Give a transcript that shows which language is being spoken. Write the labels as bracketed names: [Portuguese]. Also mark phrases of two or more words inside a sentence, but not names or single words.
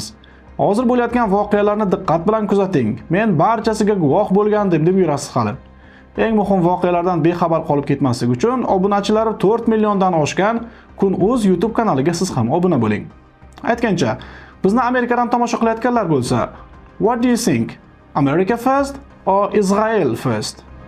[Uzbek] Hozir bo'layotgan voqealarni diqqat bilan kuzating. Men barchasiga guvoh bo'lgandim deb yurasiz hali. Eng muhim voqealardan bexabar qolib ketmaslik uchun obunachilari 4 milliondan oshgan Kun.uz YouTube kanaliga siz ham obuna bo'ling. Aytgancha, bizni Amerikadan tomosha qilayotganlar bo'lsa, [English] what do you think? America first or Israel first?